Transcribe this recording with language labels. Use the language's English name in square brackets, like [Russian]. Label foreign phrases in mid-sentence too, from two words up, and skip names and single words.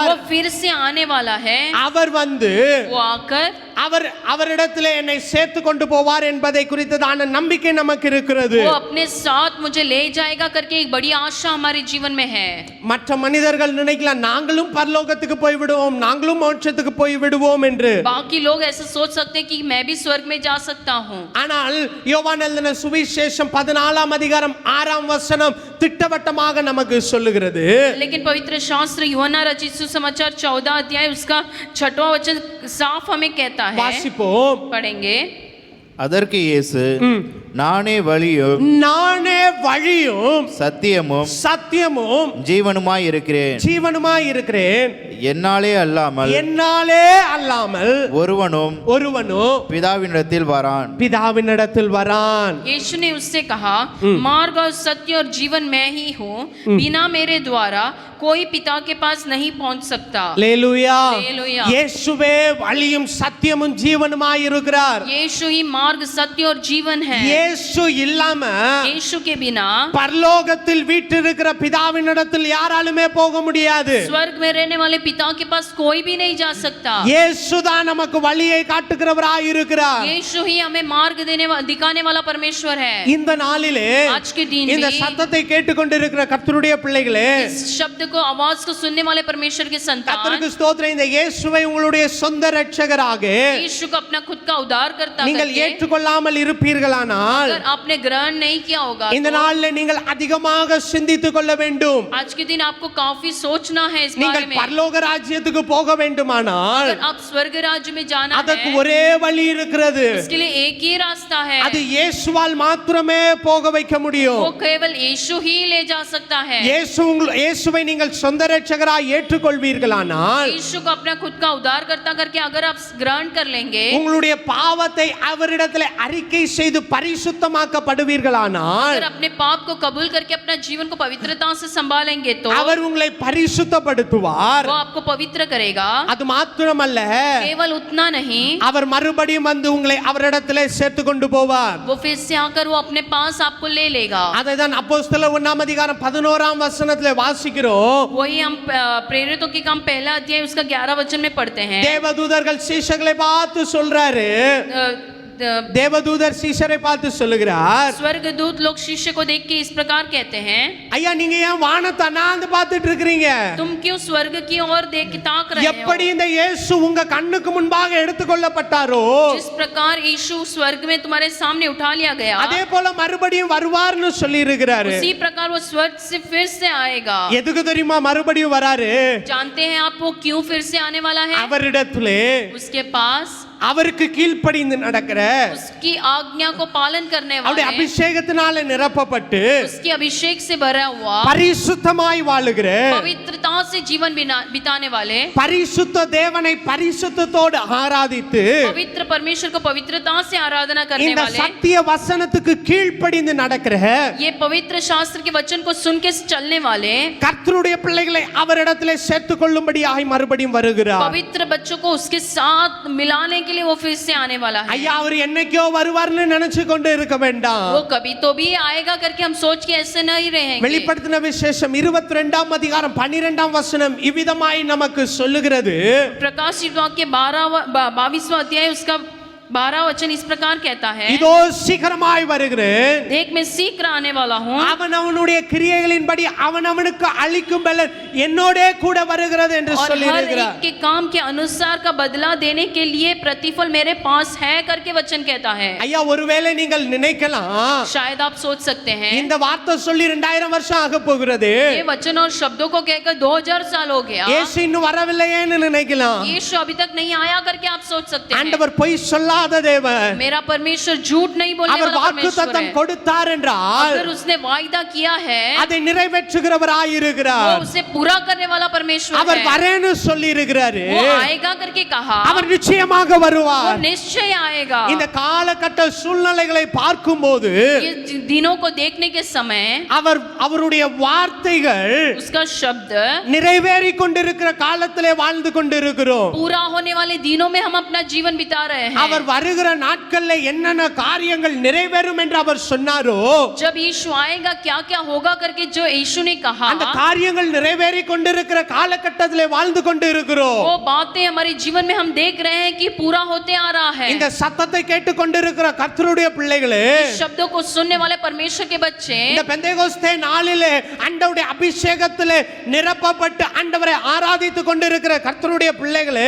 [Hindi] वो फिर से आने वाला है। [Tamil] அவர் வந்து [Hindi] वो आकर [Tamil] அவரிடத்திலே என்னை சேர்த்து கொண்டு போவார் என்பதை குறித்ததான நம்பிக்கை நமக்கு இருக்கிறது. [Hindi] वो अपने साथ मुझे ले जाएगा करके एक बड़ी आशा हमारे जीवन में है। [Tamil] மற்ற மனிதர்கள் நினைக்கலாம் நாங்களும் பரலோகத்துக்கு போய் விடுவோம், நாங்களும் மோட்சத்துக்கு போய் விடுவோம் என்று. [Hindi] बाकी लोग ऐसा सोच सकते हैं कि मैं भी स्वर्ग में जा सकता हूं। [Tamil] ஆனால் யோவான் எழுதின சுவிசேஷம் 14ஆம் அதிகாரம் 6ஆம் வசனம் திட்டவட்டமாக நமக்கு சொல்லுகிறது. [Hindi] लेकिन पवित्र शास्त्र यूहन्ना रचित सुसमाचार 14 अध्याय उसका 6वां वचन साफ हमें कहता है। [Tamil] வாசிப்போம், [Hindi] पढ़ेंगे। [Tamil] அதற்கு இயேசு நானே வழியும் சத்தியமும் ஜீவனுமாய் இருக்கிறேன். என்னாலே அல்லாமல் ஒருவனும் பிதாவினிடத்தில் வரான். [Hindi] यीशु ने उससे कहा, मार्ग और सत्य और जीवन मैं ही हूँ, बिना मेरे द्वारा कोई पिता के पास नहीं पहुंच सकता। हालेलुया। [Tamil] இயேசுவே வழியும் சத்தியமும் ஜீவனுமாய் இருக்கிறார். [Hindi] यीशु ही मार्ग सत्य और जीवन है। [Tamil] இயேசு இல்லாம [Hindi] यीशु के बिना [Tamil] பரலோகத்தில் வீற்றிருக்கிற பிதாவினிடத்தில் யாராலுமே போக முடியாது. [Hindi] स्वर्ग में रहने वाले पिता के पास कोई भी नहीं जा सकता। [Tamil] இயேசு தான் நமக்கு வழியை காட்டுகிறவராய் இருக்கிறார். [Hindi] यीशु ही हमें मार्ग दिखाने वाला परमेश्वर है। [Tamil] இந்த நாளிலே [Hindi] आज के दिन [Tamil] இந்த சத்தத்தை கேட்டுக்கொண்டிருக்கிற கர்த்தருடைய பிள்ளைகளே, [Hindi] इस शब्द को आवाज को सुनने वाले परमेश्वर के संतान, [Tamil] கர்த்தருக்கு ஸ்தோத்திரம். இந்த இயேசுவை உங்களுடைய சொந்த இரட்சகராக [Hindi] यीशु को अपना खुद का उद्धार करता [Tamil] நீங்கள் ஏற்றுக்கொள்ளாமல் இருப்பீர்களானால், [Hindi] अगर आपने ग्रहण नहीं किया होगा, [Tamil] இந்த நாளிலே நீங்கள் அதிகமாக சிந்தித்துக் கொள்ள வேண்டும். [Hindi] आज के दिन आपको काफी सोचना है इस बारे [Tamil] நீங்கள் [Hindi] में। [Tamil] பரலோக ராஜ்யத்துக்கு போக வேண்டுமானால் [Hindi] अगर आप स्वर्ग राज्य में जाना [Tamil] அதற்கு [Hindi] है, [Tamil] ஒரே வழி இருக்கிறது. [Hindi] उसके लिए एक ही रास्ता है। [Tamil] அது இயேசுவால் மாத்திரமே போக வைக்க முடியும். [Hindi] वो केवल यीशु ही ले जा सकता है। [Tamil] இயேசுவை நீங்கள் சொந்த இரட்சகராய் ஏற்றுக்கொள்வீர்களானால், [Hindi] यीशु को अपना खुद का उद्धार करता करके अगर आप ग्रहण कर लेंगे, [Tamil] உங்களுடைய பாவத்தை அவரிடத்தில் அறிக்கை செய்து பரிசுத்தமாக்கப்படுவீர்களானால், [Hindi] अगर अपने पाप को कबूल करके अपना जीवन को पवित्रता से संभालेंगे तो [Tamil] அவர் உங்களை பரிசுத்தப்படுத்துவார். [Hindi] वो आपको पवित्र करेगा। [Tamil] அது மாத்திரமல்ல, [Hindi] केवल उतना नहीं, [Tamil] அவர் மறுபடியும் வந்து உங்களை அவரிடத்தில் சேர்த்து கொண்டு போவார். [Hindi] वो फिर से आकर वो अपने पास आपको ले लेगा। [Tamil] அதை தான் அப்போஸ்தலர் 1ஆம் அதிகாரம் 11ஆம் வசனத்திலே வாசிக்கிறோம். [Hindi] वही हम प्रेरितों के काम 1 अध्याय उसका 11 वचन में पढ़ते हैं। [Tamil] தேவதூதர்கள் சீஷர்களை பார்த்து சொல்றாரு, தேவதூதர் சீஷரை பார்த்து சொல்லுகிறார், [Hindi] स्वर्गदूत लोग शिष्य को देख के इस प्रकार कहते हैं, [Tamil] ஐயா நீங்க ஏன் வானத்தை அண்ணாந்து பார்த்துட்டு இருக்கீங்க? [Hindi] तुम क्यों स्वर्ग की ओर देख के ताक रहे हो? [Tamil] எப்படி இந்த இயேசு உங்க கண்ணுக்கு முன்பாக எடுத்துக்கொள்ளப்பட்டாரோ, [Hindi] जिस प्रकार यीशु स्वर्ग में तुम्हारे सामने उठा लिया गया, [Tamil] அதே போல மறுபடியும் வருவார்னு சொல்லி இருக்கிறாரு. [Hindi] उसी प्रकार वो स्वर्ग से फिर से आएगा। [Tamil] எதுக்கு தெரியுமா மறுபடியும் வராரு? [Hindi] जानते हैं आप वो क्यों फिर से आने वाला है? [Tamil] அவரிடத்திலே [Hindi] उसके पास [Tamil] அவருக்கு கீழ்ப்படிந்து நடக்கிற [Hindi] उसकी आज्ञा को पालन करने [Tamil] அவருடைய [Hindi] वाले, [Tamil] அபிஷேகத்தினால நிரப்பப்பட்டு [Hindi] उसके अभिषेक से भरा हुआ, [Tamil] பரிசுத்தமாய் வாழுகிற [Hindi] पवित्रता से जीवन बिताने वाले, [Tamil] பரிசுத்த தேவனை பரிசுத்தத்தோடு ஆராதித்து [Hindi] पवित्र परमेश्वर को पवित्रता से आराधना करने [Tamil] இந்த [Hindi] वाले, [Tamil] சத்திய வசனத்துக்கு கீழ்ப்படிந்து நடக்கிற [Hindi] ये पवित्र शास्त्र के वचन को सुन के चलने वाले, [Tamil] கர்த்தருடைய பிள்ளைகளை அவரிடத்திலே சேர்த்துக் கொள்ளும்படியாய் மறுபடியும் வருகிறார். [Hindi] पवित्र बच्चों को उसके साथ मिलाने के लिए वो फिर से आने वाला है। [Tamil] ஐயா அவர் என்னைக்கோ வருவார்னு நினைச்சு கொண்டு இருக்க வேண்டாம். [Hindi] वो कभी तो भी आएगा करके हम सोच के ऐसे नहीं रहेंगे। [Tamil] வெளிப்படுத்தின விசேஷம் 22ஆம் அதிகாரம் 12ஆம் வசனம் இவ்விதமாய் நமக்கு சொல்லுகிறது. [Hindi] प्रकाशित वाक्य 22वां अध्याय उसका 12 वचन इस प्रकार कहता है, [Tamil] இதோ சீக்கிரமாய் வருகிறேன், [Hindi] देख मैं शीघ्र आने वाला हूँ, [Tamil] அவன் அவனுடைய கிரியைகளின்படி அவனவனுக்கு அளிக்கும் பலன் என்னோடே கூட வருகிறது என்று [Hindi] और [Tamil] சொல்லி [Hindi] हर [Tamil] இருக்கிறார். [Hindi] एक के काम के अनुसार का बदला देने के लिए प्रतिफल मेरे पास है करके वचन कहता है। [Tamil] ஐயா ஒருவேளை நீங்கள் நினைக்கலாம் [Hindi] शायद आप सोच सकते हैं [Tamil] இந்த வார்த்தை சொல்லி 2000 வருஷம் ஆக போகிறது, [Hindi] ये वचन और शब्दों को कहकर 2000 साल हो गया, [Tamil] இயேசு இன்னும் வரவில்லையேன்னு நினைக்கலாம். [Hindi] यीशु अभी तक नहीं आया करके आप सोच सकते हैं। [Tamil] ஆண்டவர் பொய் சொல்லாத தேவன், [Hindi] मेरा परमेश्वर झूठ नहीं बोलने [Tamil] அவர் [Hindi] वाला परमेश्वर [Tamil] வாக்குத்தத்தம் [Hindi] है। [Tamil] கொடுத்தார் என்றால் [Hindi] अगर उसने वायदा किया है [Tamil] அதை நிறைவேற்றுகிறவராய் [Hindi] वो [Tamil] இருக்கிறார். [Hindi] उसे पूरा करने वाला परमेश्वर [Tamil] அவர் [Hindi] है। [Tamil] வரேன்னு சொல்லி இருக்கிறாரு, [Hindi] वो आएगा करके कहा, [Tamil] அவர் நிச்சயமாக [Hindi] वो [Tamil] வருவார். [Hindi] निश्चय आएगा। [Tamil] இந்த காலகட்ட சூழ்நிலைகளை பார்க்கும்போது [Hindi] ये दिनों को देखने के समय [Tamil] அவருடைய வார்த்தைகள் [Hindi] उसका शब्द [Tamil] நிறைவேறி கொண்டிருக்கிற காலத்திலே வாழ்ந்து கொண்டிருக்கிறோம். [Hindi] पूरा होने वाले दिनों में हम अपना जीवन बिता रहे हैं। [Tamil] அவர் வருகிற நாட்கள்ல என்னென்ன காரியங்கள் நிறைவேறும் என்று அவர் சொன்னாரோ [Hindi] जब यीशु आएगा क्या क्या होगा करके जो यीशु ने कहा, [Tamil] அந்த காரியங்கள் நிறைவேறி கொண்டிருக்கிற காலகட்டத்திலே வாழ்ந்து கொண்டிருக்கிறோம். [Hindi] वो बातें हमारे जीवन में हम देख रहे हैं कि पूरा होते आ रहा है। [Tamil] இந்த சத்தத்தை கேட்டுக் கொண்டிருக்கிற கர்த்தருடைய பிள்ளைகளே, [Hindi] इस शब्दों को सुनने वाले परमेश्वर के बच्चे, [Tamil] இந்த பெந்தேகோஸ்தே நாளிலே ஆண்டவருடைய அபிஷேகத்திலே நிரப்பப்பட்டு ஆண்டவரை ஆராதித்துக் கொண்டிருக்கிற கர்த்தருடைய பிள்ளைகளே,